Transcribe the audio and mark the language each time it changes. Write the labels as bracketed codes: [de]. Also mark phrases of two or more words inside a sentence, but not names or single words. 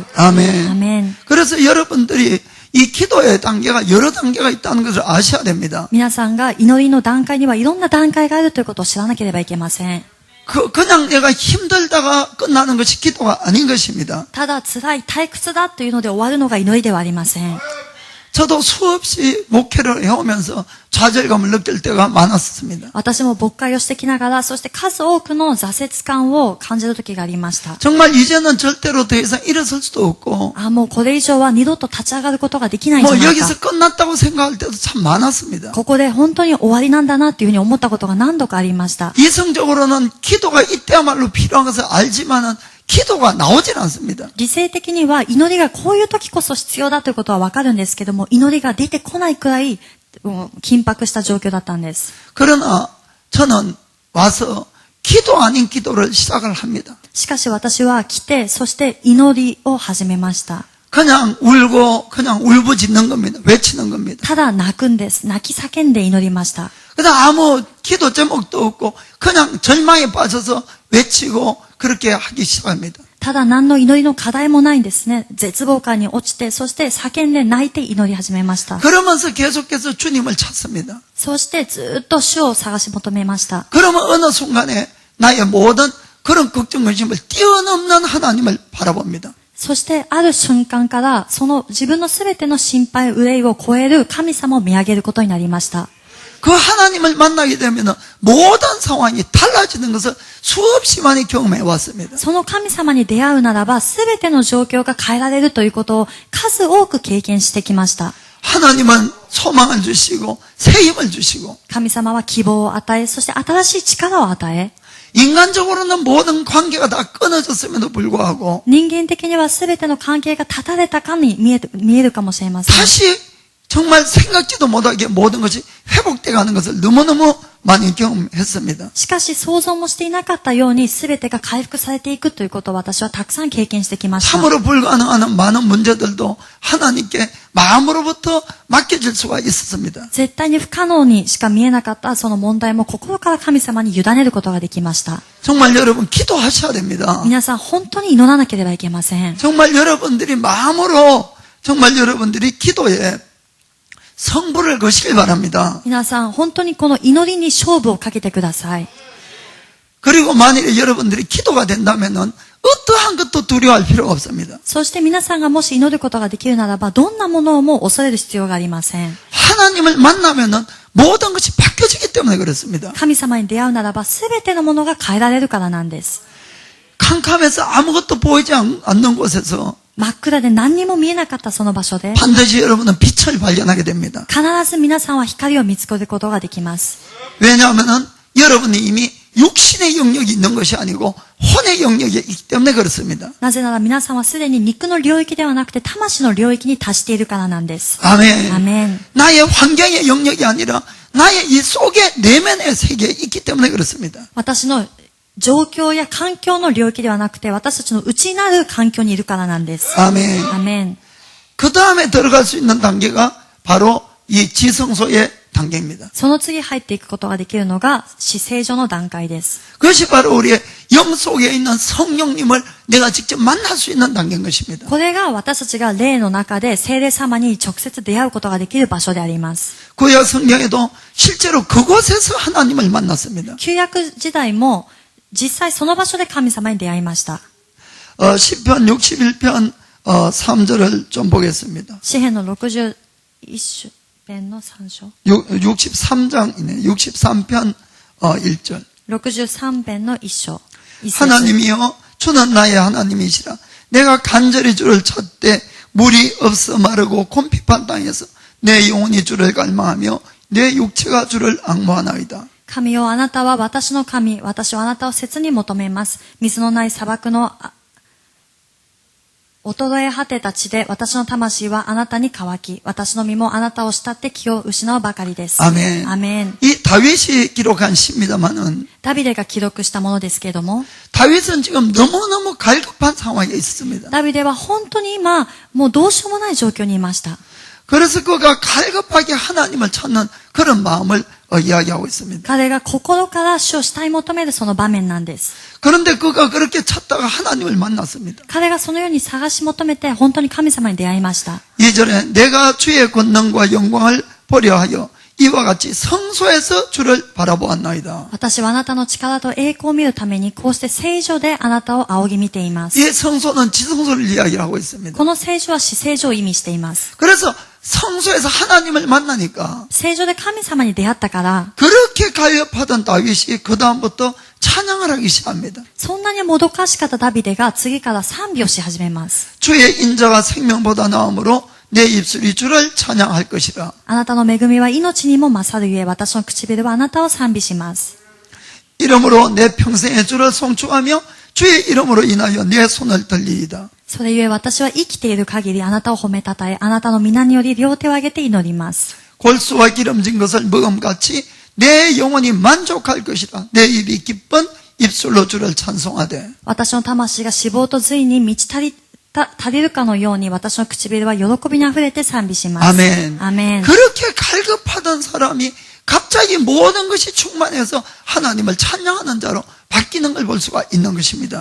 [ko] 아멘. [ja] アメン。 [ko] 그래서 여러분들이 이 기도의 단계가 여러 단계가 있다는 것을 아셔야 됩니다. [ja] 皆さんが祈りの段階にはいろんな段階があるということを知らなければいけません。 [ko] 그냥 내가 힘들다가 끝나는 것이 기도가 아닌 것입니다. [ja] ただ辛い退屈だというので終わるのが祈りではありません。 [ko] 저도 수없이 목회를 해오면서 좌절감을 느낄 때가 많았습니다. [ja] 私も牧会をしてきながら、そして数多くの挫折感を感じる時がありました。 [ko] 정말 이제는 절대로 더 이상 일어설 수도 없고 [ja] もうこれ以上は二度と立ち上がることができないんじゃ [ko] 뭐 [ja] ないか。 [ko] 여기서 끝났다고 생각할 때도 참 많았습니다. [ja] ここで本当に終わりなんだなっていうふうに思ったことが何度かありました。 [ko] 이성적으로는 기도가 이때야말로 필요한 것을 알지만은 기도가 나오질 않습니다. [ja] 理性的には祈りがこういう時こそ必要だということはわかるんですけども、祈りが出てこないくらい緊迫した状況だったんです。 [ko] 그러나 저는 와서 기도 아닌 기도를 시작을 합니다. [ja] しかし私は来て、そして祈りを始めました。 [ko] 그냥 울고 그냥 울부짖는 겁니다. 외치는 겁니다. [ja] ただ泣くんです。泣き叫んで祈りました。 [ko] 그다음 아무 기도 제목도 없고 그냥 절망에 빠져서 외치고 그렇게 하기 시작합니다. [ja] ただ何の祈りの課題もないんですね。絶望感に落ちて、そして叫んで泣いて祈り始めました。 [ko] 그러면서 계속해서 주님을 찾습니다. [ja] そしてずっと主を探し求めました。 [ko] 그러면 어느 순간에 나의 모든 그런 걱정 근심을 뛰어넘는 하나님을 바라봅니다. [ja] そしてある瞬間からその自分のすべての心配憂いを超える神様を見上げることになりました。 [ko] 그 하나님을 만나게 되면 모든 상황이 달라지는 것을 수없이 많이 경험해 왔습니다. [ja] その神様に出会うならばすべての状況が変えられるということを数多く経験してきました。 [ko] 하나님은 소망을 주시고 새 힘을 주시고 [ja] 神様は希望を与え、そして新しい力を与え、 [ko] 인간적으로는 모든 관계가 다 끊어졌음에도 불구하고 [ja] 人間的にはすべての関係が断たれたかに見えるかもしれません。 [ko] 다시 정말 생각지도 못하게 모든 것이 회복돼 가는 것을 너무너무 많이 경험했습니다. [ja] しかし想像もしていなかったように全てが回復されていくということを私はたくさん経験してきました。 [ko] 참으로 불가능한 많은 문제들도 하나님께 마음으로부터 맡겨질 수가 있었습니다. [ja] 絶対に不可能にしか見えなかったその問題も心から神様に委ねることができました。 [ko] 정말 여러분 기도하셔야 됩니다. [ja] 皆さん本当に祈らなければいけません。 [ko] 정말 여러분들이 마음으로 정말 여러분들이 기도에 성부를 거시길 바랍니다. [ja] 皆さん本当にこの祈りに勝負をかけてください。 [ko] 그리고 만일에 여러분들이 기도가 된다면은 어떠한 것도 두려워할 필요가 없습니다. [ja] そして皆さんがもし祈ることができるならばどんなものをも恐れる必要がありません。 [ko] 하나님을 만나면은 모든 것이 바뀌어지기 때문에 그렇습니다. [ja] 神様に出会うならば全てのものが変えられるからなんです。 [ko] 캄캄해서 아무것도 보이지 않는 곳에서 [ja] 真っ暗で何にも見えなかったその場所で [ko] 반드시 여러분은 빛을 발견하게 됩니다. [ja] 必ず皆さんは光を見つけることができます。 [ko] 왜냐하면은 여러분이 이미 육신의 영역이 있는 것이 아니고 혼의 영역이 있기 때문에 그렇습니다. [ja] なぜなら皆さんはすでに肉の領域ではなくて魂の領域に達しているからなんです。 [ko] 아멘. [ja] アメン。 [ko] 나의 환경의 영역이 아니라 나의 이 속의 내면의 세계에 있기 때문에 그렇습니다. [ja] 私の状況や環境の領域ではなくて私たちの内なる環境にいるからなんです。 [ko] 아멘. [ja] アメン。 [ko] 그 다음에 들어갈 수 있는 단계가 바로 이 지성소의 단계입니다. [ja] その次入っていくことができるのが至聖所の段階です。 [ko] 그것이 바로 우리의 영 속에 있는 성령님을 내가 직접 만날 수 있는 단계인 것입니다. [ja] これが私たちが霊の中で聖霊様に直接出会うことができる場所であります。 [ko] 구약 성경에도 실제로 그곳에서 하나님을 만났습니다. [ja] 旧約時代も実際その場所で神様に出会いました。 [ko] 시편 61편 3절을 좀 보겠습니다. [ja] 詩篇の61編の3章。 [ko] 63장이네. 63편 1절. [ja] 63 編の1章。1節 [ko] 하나님이여 주는 나의 하나님이시라. 내가 간절히 주를 찾되 물이 없어 마르고 곰핍한 땅에서 내 영혼이 주를 갈망하며 내 육체가 주를 앙모하나이다. [ja] 神よあなたは私の神、私はあなたを切に求めます。水のない砂漠の衰え果てた地で私の魂はあなたに乾き、私の身もあなたを慕って気を失うばかりです。 [ko] 아멘. [ja] アメン。 [ko] 이 다윗이 기록한 시입니다만은 [ja] ダビデが記録したものですけれども、 [ko] 다윗은 지금 너무너무 갈급한 상황에 있었습니다. [ja] ダビデは本当に今、もうどうしようもない状況にいました。 [ko] 그래서 그가 갈급하게 하나님을 찾는 그런 마음을 이야기하고 있습니다. [ja] 彼が心から主を慕い求めるその場面なんです。 [ko] 그런데 그가 그렇게 찾다가 하나님을 만났습니다. [ja] 彼がそのように探し求めて本当に神様に出会いました。 [ko] 2절에 내가 주의 권능과 영광을 보려 하여 이와 같이 성소에서 주를 바라보았나이다. [ja] 私はあなたの力と栄光を見るためにこうして聖所であなたを仰ぎ見ています。 [ko] 이 성소는 지성소를 이야기하고 있습니다. [ja] この聖所は至聖所を意味しています。 [ko] 그래서 성소에서 하나님을 만나니까 [ja] 聖所で神様に出会ったから、 [ko] 그렇게 갈급하던 다윗이 그 다음부터 찬양을 하기 시작합니다. [ja] そんなにもどかしかったダビデが次から賛美をし始めます。 [ko] 주의 인자가 생명보다 나음으로 내 입술이 주를 찬양할 것이라. [ja] あなたの恵みは命にも勝るゆえ、私の唇はあなたを賛美します。 [ko] 이름으로 내 평생에 주를 송축하며 주의 이름으로 인하여 내 손을 들리이다. [ja] それゆえ私は生きている限りあなたを褒めたたえ、あなたの皆により両手を挙げて祈ります。 [ko] 골수와 기름진 것을 먹음같이 내 영혼이 만족할 것이라. 내 입이 기쁜 입술로 주를 찬송하되. [ja] 私の魂が脂肪と髄に満ち足りるかのように私の唇は喜びにあふれて賛美します。 [ko] 아멘. [ja] アメン。 [ko] 그렇게 갈급하던 사람이 갑자기 모든 것이 충만해서 하나님을 찬양하는 자로 바뀌는 걸 볼 수가 있는 것입니다.